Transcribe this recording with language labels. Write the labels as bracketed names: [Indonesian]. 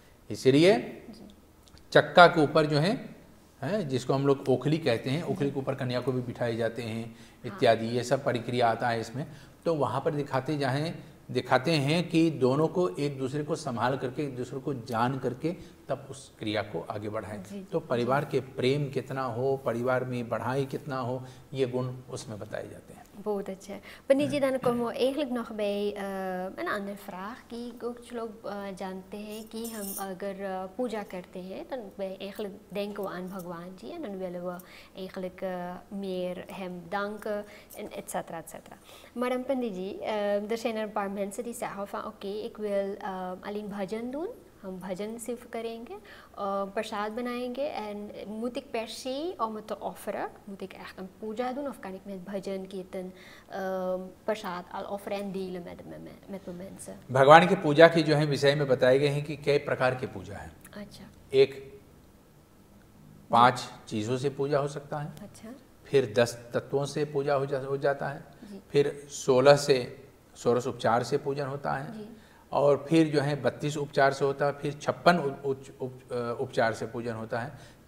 [Hindi] इसलिए चक्का के ऊपर जो है जिसको हम लोग ओखली कहते हैं, ओखली के ऊपर कन्या को भी बिठाए जाते हैं इत्यादि, ये सब प्रक्रिया आता है इसमें। तो वहाँ पर दिखाते हैं कि दोनों को एक दूसरे को संभाल करके, एक दूसरे को जान करके तब उस क्रिया को आगे बढ़ाएं। तो परिवार के प्रेम कितना हो, परिवार में बढ़ाई कितना हो, ये गुण उसमें बताए जाते हैं। बहुत अच्छा है पंडित जी। [Dutch] Dan komen we eigenlijk nog bij een andere vraag die [Hindi] कुछ लोग जानते हैं कि हम अगर पूजा करते हैं [Dutch] dan eigenlijk denken we aan भगवान जी en dan willen we eigenlijk meer hem danken en et cetera et cetera. Maar dan पंडित जी er zijn er een paar mensen die zeggen van oké, ik wil alleen भजन doen, [Hindi] हम भजन सिर्फ करेंगे, प्रसाद बनाएंगे [Dutch] en moet ik per se om het te offeren, moet ik echt een puja doen of kan ik met भजन कीर्तन प्रसाद al offeren en delen met mijn mensen? [Hindi] भगवान की पूजा की जो है विषय में बताए गए हैं कि कई प्रकार की पूजा है। अच्छा। एक 5 चीज़ों से पूजा हो सकता है। अच्छा। फिर 10 तत्वों से पूजा हो जाता है। फिर 16 उपचार से पूजन होता है, और फिर जो है 32 उपचार से होता है, फिर 56 उपचार से पूजन होता है।